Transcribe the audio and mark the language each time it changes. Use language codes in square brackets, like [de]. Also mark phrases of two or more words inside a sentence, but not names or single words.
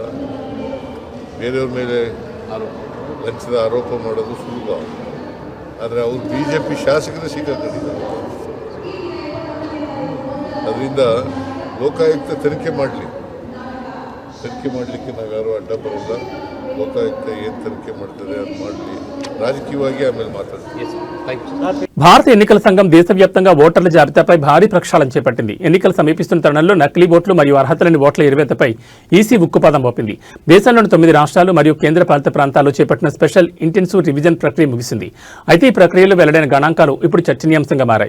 [kn] ಬೇರೆಯವ್ರ ಮೇಲೆ ಲಂಚದ ಆರೋಪ ಮಾಡೋದು ಸುಲಭ, ಆದರೆ ಅವರು ಬಿಜೆಪಿ ಶಾಸಕರೇ ಸಿಕ್ಕಾಕೊಂಡಿದ್ದಾರೆ. ಅದರಿಂದ ಲೋಕಾಯುಕ್ತ ತನಿಖೆ ಮಾಡಲಿಕ್ಕೆ ನಾವ್ಯಾರು ಅಡ್ಡ ಬರೋಲ್ಲ. ಲೋಕಾಯುಕ್ತ ಏನು ತನಿಖೆ ಮಾಡ್ತದೆ ಅದು ಮಾಡಲಿ, ರಾಜಕೀಯವಾಗಿ ಆಮೇಲೆ ಮಾತಾಡ್ತೀವಿ. [te] భారత ఎన్నికల సంఘం దేశవ్యాప్తంగా ఓటర్ల జాబితాపై భారీ ప్రక్షాళన చేపట్టింది. ఎన్నికలు సమీపిస్తున్న తరుణంలో నకిలీ ఓట్లు మరియు అర్హత లేని ఓట్ల ఎరువేతపై ఈసీ ఉక్కుపాదం మోపింది. దేశంలోని 9 రాష్ట్రాలు మరియు కేంద్రపాలిత ప్రాంతాల్లో చేపట్టిన [en] special intensive revision [te] ప్రక్రియ ముగిసింది. అయితే ఈ ప్రక్రియలో వెల్లడైన గణాంకాలు ఇప్పుడు చర్చనీయాంశంగా మారాయి.